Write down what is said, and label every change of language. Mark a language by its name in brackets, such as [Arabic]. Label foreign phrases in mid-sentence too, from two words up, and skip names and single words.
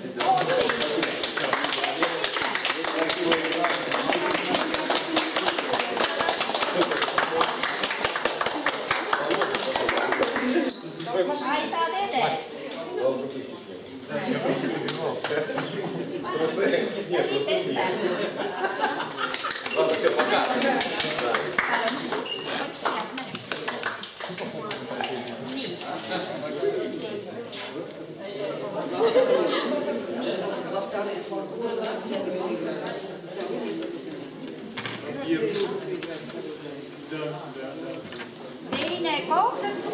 [Estonian] Kaisa Tede. Oli Sender. [Russian] Ладно, все, пока. [Estonian] Nii. Teine koht.